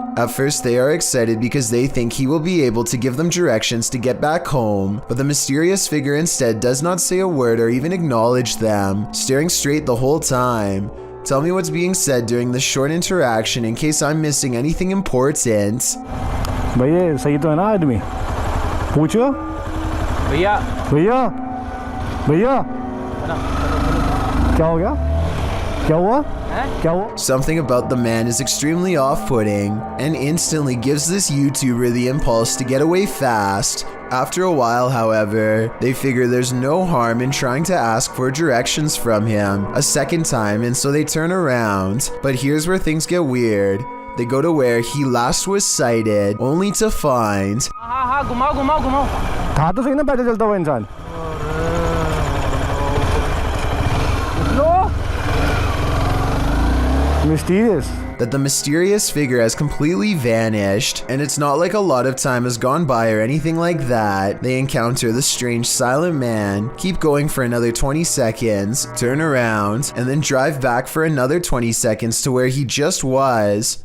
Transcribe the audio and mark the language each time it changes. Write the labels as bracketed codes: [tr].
[en] At first they are excited because they think he will be able to give them directions to get back home, but the mysterious figure instead does not say a word or even acknowledge them, staring straight the whole time. Tell me what's being said during this short interaction in case I'm missing anything important. [hi] भैया सही तो है ना आदमी पूछो भैया भैया भैया क्या हो गया क्या हुआ [en] Something about the man is extremely off-putting and instantly gives this YouTuber the impulse to get away fast. After a while, however, they figure there's no harm in trying to ask for directions from him a second time, and so they turn around. But here's where things get weird. They go to where he last was sighted, only to find... [hi] हाँ घुमाओ घुमाओ घुमाओ कहाँ तो सही ना पैदल चलता हुआ इंसान [en] Mysterious. That the mysterious figure has completely vanished, and it's not like a lot of time has gone by or anything like that. They encounter the strange silent man, keep going for another 20 seconds, turn around, and then drive back for another 20 seconds to where he just was.